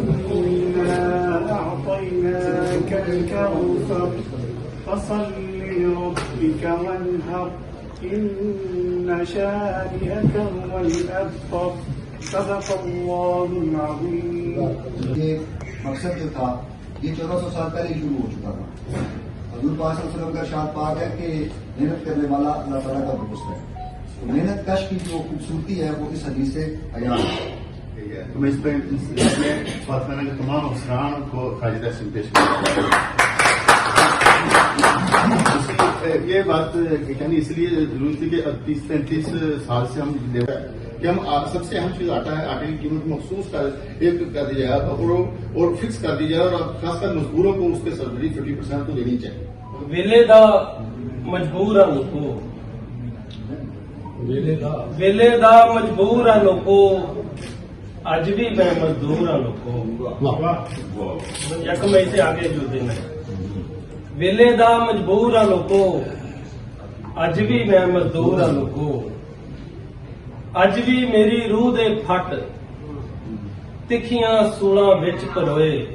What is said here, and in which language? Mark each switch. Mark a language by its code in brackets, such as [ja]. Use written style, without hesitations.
[ar] أعطيناك الكوثر فصل لربك وانهر إن شانئك هو الأبتر صدق الله العظيم. [ur] یہ مقصد جو تھا یہ 1400 سال پہلے شروع ہو چکا تھا. حضور پاک صلی اللہ علیہ وسلم کا ارشاد پاک ہے کہ محنت کرنے والا اللہ تعالیٰ کا دوست ہے. محنت کش کی جو خوبصورتی ہے وہ اس حدیث سے عیاں ہے. میں اس پہ بات کرنے کے تمام افسران کو خالدہ سے پیش کرتا ہوں. یہ بات کہنی اس لیے ضروری تھی کہ 30-35 سال سے ہم کہ ہم سب سے اہم چیز آٹا ہے. آٹے کی قیمت مخصوص کر دی جائے اور فکس کر دی جائے, اور خاص کر مزدوروں کو اس کے سبسڈی 50% تو دینی چاہیے. [pa] ویلے دا مجبور ہے لوگو, ویلے دا مجبور ہے لوگو, اج بھی میں مزدور ہوں لوگو. [ur] یک مئی سے آگے جو دن ہے [pa] ویلے دا مجبور ہوں لوگو, اج بھی میں مزدور ہوں لوگو. اج بھی میری روح دے پھٹ تکھیاں سولاں وچ پروئے.